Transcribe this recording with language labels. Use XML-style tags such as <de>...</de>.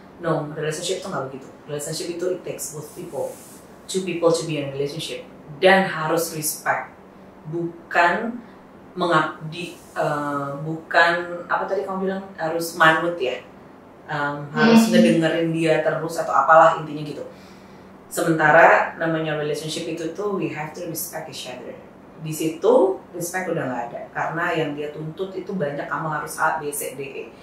<id>No, relationship itu nggak begitu. Relationship itu</id> <en>it takes both people, two people to be in a relationship,</en> <id>dan harus respect, bukan mengabdi, bukan apa tadi kamu bilang harus manut ya. Harus ngedengerin dia terus atau apalah, intinya gitu. Sementara namanya relationship itu tuh</id> <en>we have to respect each other.</en> <id>Di situ respect udah nggak ada karena yang dia tuntut itu banyak, kamu harus A, B, C, D, E.</id>